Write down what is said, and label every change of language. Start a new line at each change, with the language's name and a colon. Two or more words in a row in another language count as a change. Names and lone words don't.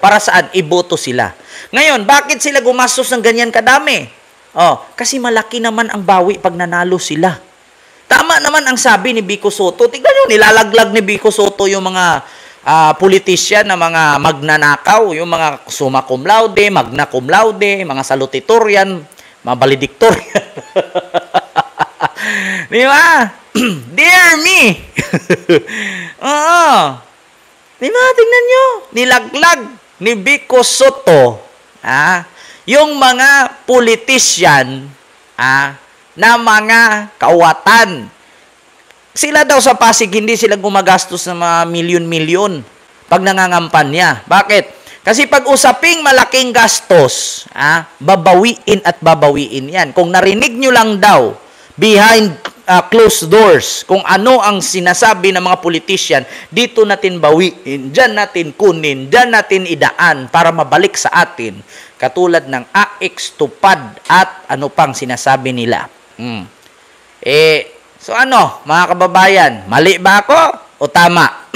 Filipino: Para saan? Iboto sila. Ngayon, bakit sila gumastos ng ganyan kadami? Kasi malaki naman ang bawi pag nanalo sila. Tama naman ang sabi ni Vico Soto. Tignan nyo, nilalaglag ni Vico Soto yung mga politisyan na mga magnanakaw, yung mga
Latin: summa cum laude, magna cum laude,
Filipino: mga salutatorian, mga valedictorian. Di ba?
English: Dear me!
Filipino: Oo. Di ba? Tingnan nyo. Nilaglag ni Vico Soto yung mga politisyan na mga kawatan. Sila daw sa Pasig, hindi sila gumagastos ng mga milyon-milyon pag nangangampanya. Bakit? Kasi pag usaping malaking gastos, babawiin at babawiin yan. Kung narinig nyo lang daw,
English: behind closed doors,
Filipino: kung ano ang sinasabi ng mga politician, dito natin bawiin, dyan natin kunin, dyan natin idaan para mabalik sa atin. Katulad ng AX, tupad, at ano pang sinasabi nila. So mga kababayan, mali ba ako o tama?